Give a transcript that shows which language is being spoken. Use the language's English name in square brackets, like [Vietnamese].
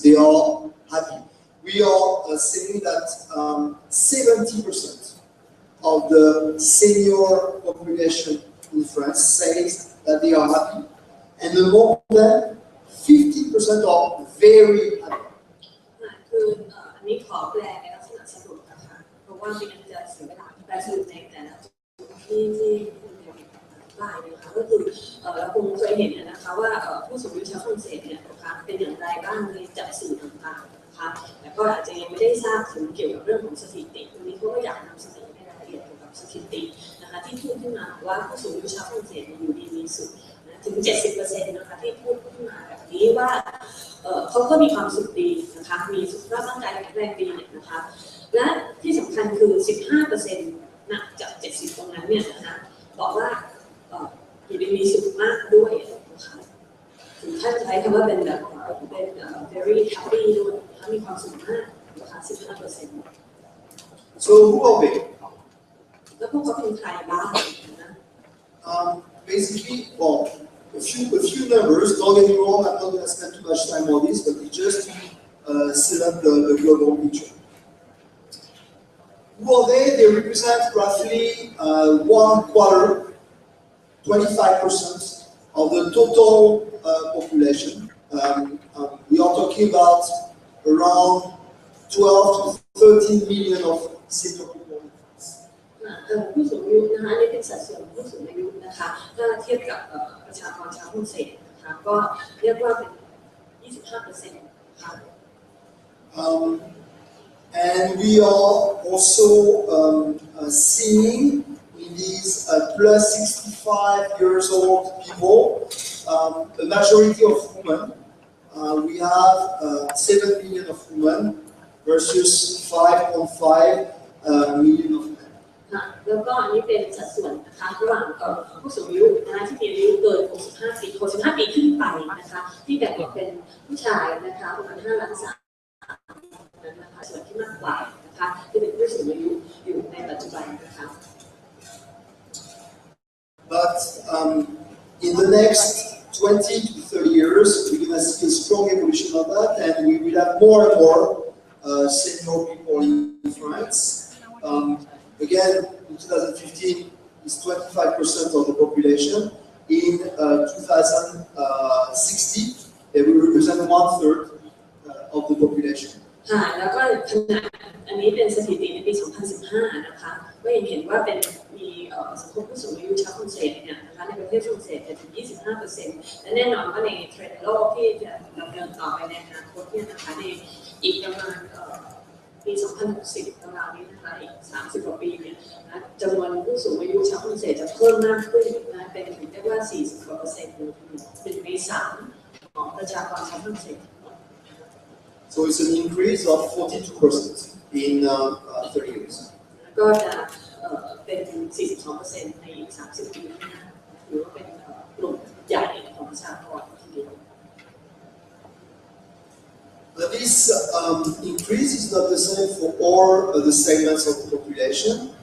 [English] They are happy. We are saying that 70% of the senior population in France says that they are happy, and more than 50% are very happy. [Thai] คืออันนี้ขอแปลในลักษณะสรุปนะคะเพราะว่าไม่งั้นจะเสียเวลาแปลสรุปในแต่ละจุดที่คุณเดียวได้นะคะก็คือเราคงเคยเห็นนะคะว่าผู้สูงอายุชาวฝรั่งเศสเนี่ยนะคะเป็นอย่างไรบ้างในจากสื่อต่างๆนะคะแต่ก็อาจจะยังไม่ได้ทราบถึงเกี่ยวกับเรื่องของสถิติวันนี้เขาก็อยากนำเสนอในรายละเอียดเกี่ยวกับสถิตินะคะที่พูดขึ้นมาว่าผู้สูงอายุชาวฝรั่งเศสอยู่ดีมีสุขถึง 70% นะคะที่พูดขึ้นมาแบบนี้ว่า เขาก็มีความสุขดีนะคะมีสุขภาพร่างกายแข็งแรงดีนะคะและที่สำคัญคือ 15% นะจาก 70 ตรงนั้นเนี่ยนะคะบอกว่าอยู่ดีมีสุขมากด้วยนะคะถึงท่านใช้คำว่าเป็นแบบเป็น [English] very happy [Thai] ด้วยนะคะมีความสุขมากนะคะ 15% [English] So who are they? [Thai] แล้วพวกเขาเป็นใครบ้างนะ [English] Basically, well, a few numbers. Don't get me wrong, I'm not going to spend too much time on this, but it's just to set up the global picture. Who are they? They represent roughly 1/4, 25% of the total population. We are talking about around 12 to 13 million of senior people. [Thai] ผู้สูงอายุนะคะนี่เป็นสัดส่วนผู้สูงอายุนะคะถ้าเทียบกับประชากรชาวฝรั่งเศสนะคะก็เรียกว่าเป็น 25% ค่ะ [English] And we are also seeing in these plus 65 years old people, a majority of women. We have 7 million of women versus 5.5 million of men. [Thai] แล้วก็อันนี้เป็นสัดส่วนนะคะระหว่างผู้สูงอายุนะคะที่มีอายุเกิน65 ปีขึ้นไปนะคะที่แบ่งออกเป็นผู้ชายนะคะประมาณ5 ล้าน นะคะส่วนที่มากกว่านะคะที่เป็นผู้สูงอายุอยู่ในปัจจุบันนะคะ [English] But in the next 20 to 30 years, we're going to see a strong evolution of that, and we will have more and more senior people in France. Again, in 2015, it's 25% of the population. In 2060, they will represent 1/3 of the population. [Thai] ค่ะแล้วก็ขณะอันนี้เป็นสถิติในปี 2015 นะคะก็ยังเห็นว่าเป็นมีสังคมผู้สูงอายุชาวฝรั่งเศสเนี่ยนะคะในประเทศฝรั่งเศสถึง 25% และแน่นอนว่าในเทรนด์โลกที่จะดำเนินต่อไปในอนาคตเนี่ยนะคะในอีกประมาณปี 2060 ประมาณนี้นะคะอีก 30 กว่าปีเนี่ยนะจำนวนผู้สูงอายุชาวฝรั่งเศสจะเพิ่มมากขึ้นนะเป็นถึงได้ว่า 40% เป็นปี 3 ของประชากรชาวฝรั่งเศส [English] So it's an increase of 42% in 30 years. [Thai] ก็จะเป็น 42% ในอีก 30 ปีข้างหน้าหรือว่าเป็นกลุ่มใหญ่ของประชากรทีเดียว [English] But this increase is not the same for all the segments of the population.